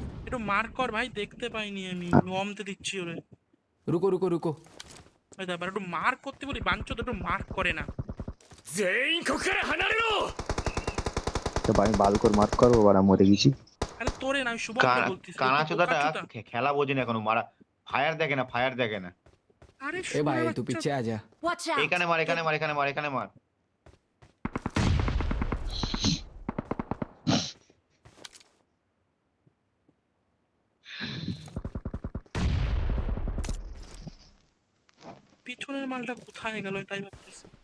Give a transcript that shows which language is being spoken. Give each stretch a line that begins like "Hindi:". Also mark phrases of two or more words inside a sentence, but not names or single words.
Bangla: একটু মার্ক কর ভাই, দেখতে পাইনি আমি, নমতে দিচ্ছি ওরে।
Hindi: रुको रुको रुको
Bangla: ওই তারপর একটু মার্ক করতে বলি, বাঞ্চোদ একটু মার্ক করে না।
Japanese: 全員ここから離れろ
Bangla: তো আমি বাল করে মার্ক করবো আর আমি মরে গেছি। আরে তোরে না, আমি শুভমকে বলতেছি। কানাচোদাটা খেলা বোঝে না এখনো, মারা ফায়ার দেখে না, ফায়ার দেখে না। আরে
Hindi: ए भाई तू पीछे आ जा
English: Watch out!
Bangla: এখানে মার, এখানে মার, এখানে মার, এখানে মার। পিছনের মালটা কোথায় গেল এটাই ভাবতেছি।